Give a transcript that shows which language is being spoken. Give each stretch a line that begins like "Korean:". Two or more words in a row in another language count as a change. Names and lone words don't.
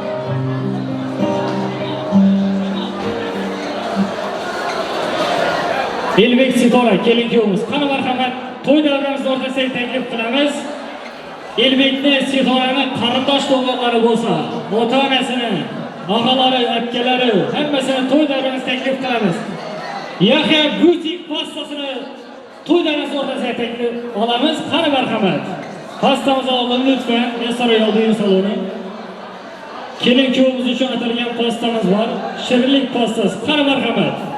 Uzbek: Elbek Setara kelin kuyovimiz, qani marhamat to'y davrimiz o'rtasida taklif qilamiz. Elbekni Setarani qarindosh to'g'onlari bo'lsa, ota-onasini, og'alari, akalari hammasini to'y davrimiz taklif qilamiz. Yahya butik pastasini to'y davrimiz o'rtasida taklif olamiz. Qani marhamat.
Turkish: Pastamızı alın lütfen. Ben sarayı alayım salonu.
Uzbek: Kelin kuyovimiz uchun atalgan pastamız var. Shirinlik pastasi. Qani marhamat.